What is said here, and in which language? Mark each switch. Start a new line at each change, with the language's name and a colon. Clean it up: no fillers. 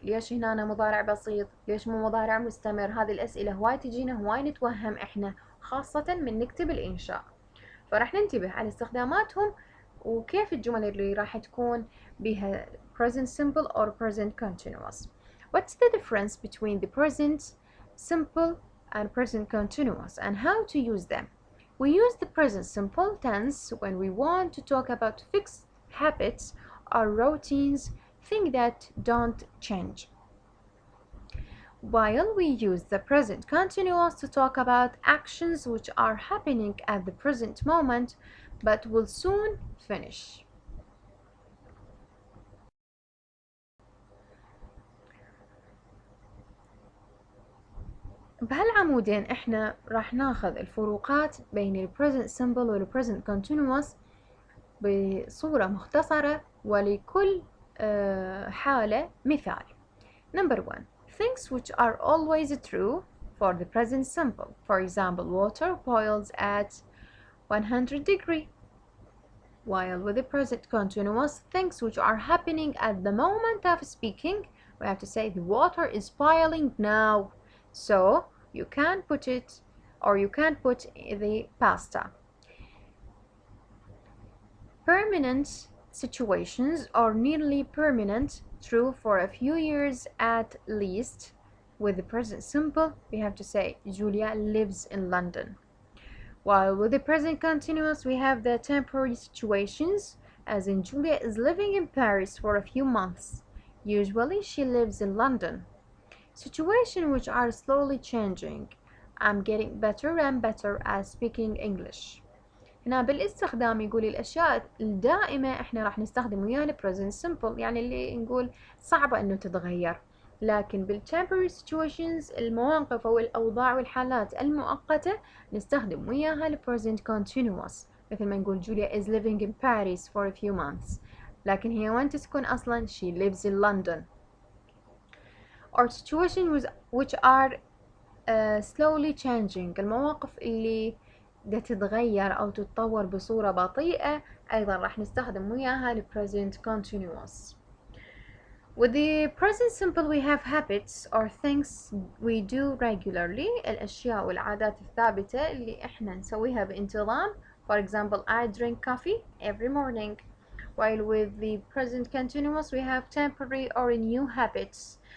Arabic: ليش هنا أنا مضارع بسيط؟ ليش مو مضارع مستمر؟ هذه الأسئلة هواي تجينا، هواي نتوهم احنا، خاصة من نكتب الإنشاء. فراح ننتبه على استخداماتهم وكيف الجمل اللي راح تكون بها present simple or present continuous.
English: What's the difference between the present simple and present continuous and how to use them? We use the present simple tense when we want to talk about fixed habits or routines, things that don't change. While we use the present continuous to talk about actions which are happening at the present moment but will soon finish.
Arabic: بهالعمودين احنا راح ناخذ الفروقات بين ال present simple وال present continuous بصورة مختصرة ولكل حالة مثال.
English: Number 1. Things which are always true for the present simple. For example, water boils at 100 degrees. While with the present continuous, things which are happening at the moment of speaking, we have to say the water is boiling now. So you can put it, or you can put the pasta. Permanent situations are nearly permanent, true for a few years at least. With the present simple, we have to say Julia lives in London. While with the present continuous, we have the temporary situations, as in Julia is living in Paris for a few months. Usually she lives in London. Situations which are slowly changing. I'm getting better and better at speaking English.
Arabic: هنا بالاستخدام يقول الأشياء الدائمة احنا راح نستخدم وياها ال present simple، يعني اللي نقول صعبة انه تتغير. لكن بالtemporary situations المواقف أو الأوضاع والحالات المؤقتة نستخدم وياها ال present continuous، مثل ما نقول
English: Julia is living in Paris for a few months،
Arabic: لكن هي وين تسكن أصلا؟
English: she lives in London. Or situations which are slowly changing،
Arabic: المواقف اللي دا تتغير أو تتطور بصورة بطيئة أيضا راح نستخدم وياها ال present continuous.
English: With the present simple we have habits or things we do regularly،
Arabic: الأشياء والعادات الثابتة اللي إحنا نسويها بانتظام.
English: For example, I drink coffee every morning. While with the present continuous we have temporary or new habits.